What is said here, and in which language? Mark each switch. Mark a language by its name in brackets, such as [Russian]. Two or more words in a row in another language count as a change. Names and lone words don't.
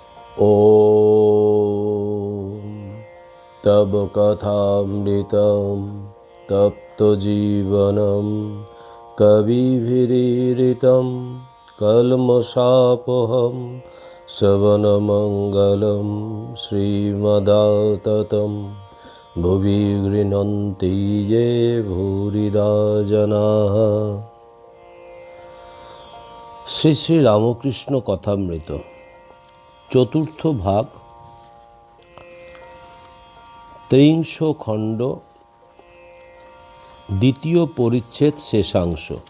[Sanskrit] ॐ तव कथामृतं तप्तजीवनं कविभिरीरितं कल्मषापहं श्रवणमङ्गलं श्रीमदाततं भुवि गृह्णन्ति ये भूरिदा जनाः। [Bangla] শ্রী শ্রী রামকৃষ্ণ কথামৃত চতুর্থ ভাগ, ৩০ খণ্ড, দ্বিতীয় পরিচ্ছেদ, শেষাংশ।